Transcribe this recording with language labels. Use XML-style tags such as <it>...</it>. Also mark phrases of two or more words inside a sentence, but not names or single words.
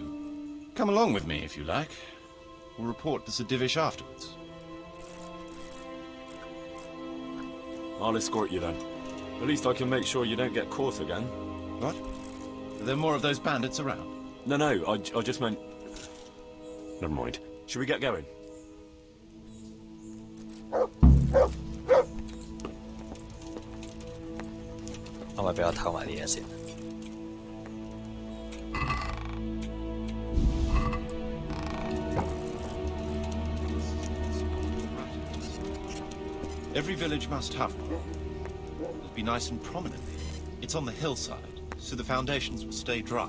<en>Come along with me if you like. We'll report to Sir Divish afterwards. I'll escort you then. At least I can make sure you don't get caught again. What? Are there more of those bandits around? No, I just meant... Never mind. Should we get going?</en> <yue>可唔可以俾我偷埋啲嘢先？</yue> <en>Every village must have one. It'll be nice and prominent. It's on the hillside, so the foundations will stay dry.</en>